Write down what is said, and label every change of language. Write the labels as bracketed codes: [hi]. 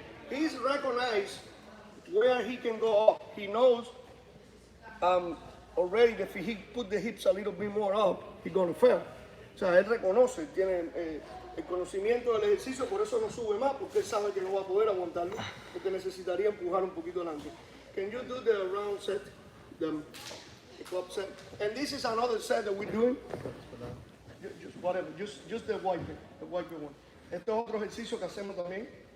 [en] He's recognized where he can go up. He knows already that if he put the hips a little bit more up, he's going to fail. [es] O sea, él reconoce, tiene el conocimiento del ejercicio, por eso no sube más, porque él sabe que no va a poder aguantarlo, porque necesitaría empujar un poquito adelante. [en] Can you do the round set, the club set? And this is another set that we're doing. Just whatever, just the wiper one. [es] Este es otro ejercicio que hacemos también.